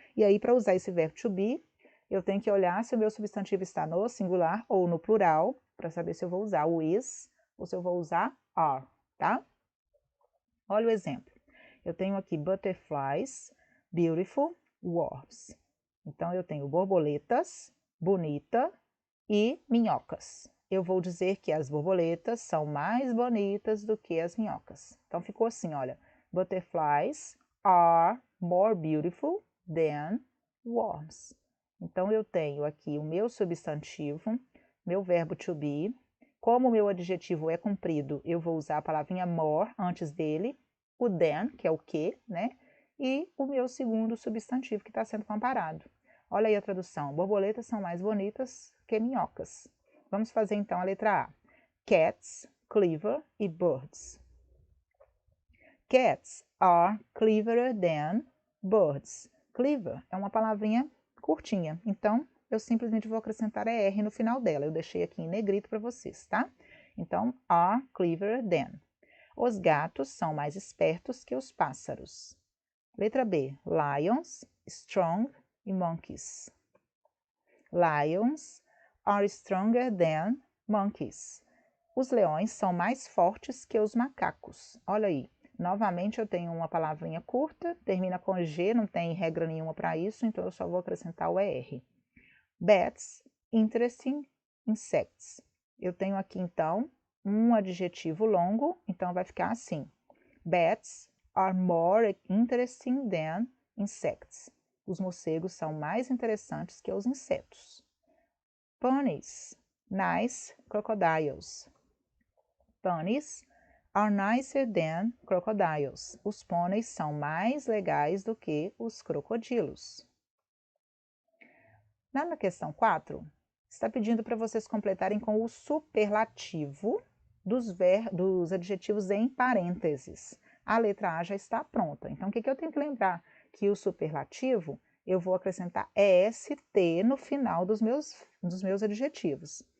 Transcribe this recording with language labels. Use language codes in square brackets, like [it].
[pt] E aí, para usar esse verbo to be, eu tenho que olhar se o meu substantivo está no singular ou no plural, para saber se eu vou usar o is ou se eu vou usar are, tá? Olha o exemplo. Eu tenho aqui butterflies, beautiful, wasps. Então, eu tenho borboletas, bonita e minhocas. Eu vou dizer que as borboletas são mais bonitas do que as minhocas. Então, ficou assim, olha. [en] Butterflies are more beautiful than wasps. [pt] Então, eu tenho aqui o meu substantivo, meu verbo to be. Como o meu adjetivo é comprido, eu vou usar a palavrinha more antes dele, o than, que é o que, né? E o meu segundo substantivo que está sendo comparado. Olha aí a tradução. Borboletas são mais bonitas que minhocas. Vamos fazer então a letra A. [en] Cats, clever e birds. Cats are cleverer than birds. [pt] Clever é uma palavrinha curtinha, então eu simplesmente vou acrescentar R no final dela. Eu deixei aqui em negrito para vocês, tá? Então, are cleverer than. Os gatos são mais espertos que os pássaros. Letra B. [en] Lions, strong e monkeys. Lions are stronger than monkeys. [pt] Os leões são mais fortes que os macacos. Olha aí, novamente eu tenho uma palavrinha curta, termina com G, não tem regra nenhuma para isso, então eu só vou acrescentar o ER. [en] Bats, interesting insects. [pt] Eu tenho aqui então um adjetivo longo, então vai ficar assim. [en] Bats are more interesting than insects. [pt] Os morcegos são mais interessantes que os insetos. [en] Ponies, nice crocodiles. Ponies are nicer than crocodiles. [pt] Os pôneis são mais legais do que os crocodilos. Na questão 4, está pedindo para vocês completarem com o superlativo dos adjetivos em parênteses. A letra A já está pronta. Então, o que eu tenho que lembrar? Que o superlativo, eu vou acrescentar EST no final dos meus adjetivos.